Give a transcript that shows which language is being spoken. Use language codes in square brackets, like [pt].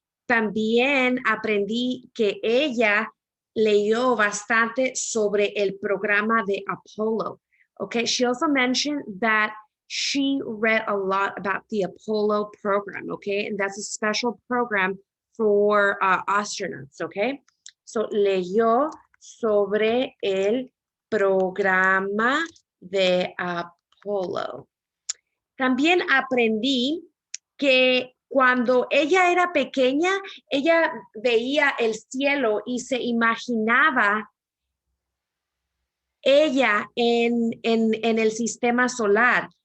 [es] También aprendí que ella leyó bastante sobre el programa de Apollo. [en] Okay, she also mentioned that she read a lot about the Apollo program, okay? And that's a special program for astronauts, okay? [es] So leyó sobre el programa de Apollo. También aprendí que cuando ella era pequeña, ella veía el cielo y se imaginaba ella en el sistema solar.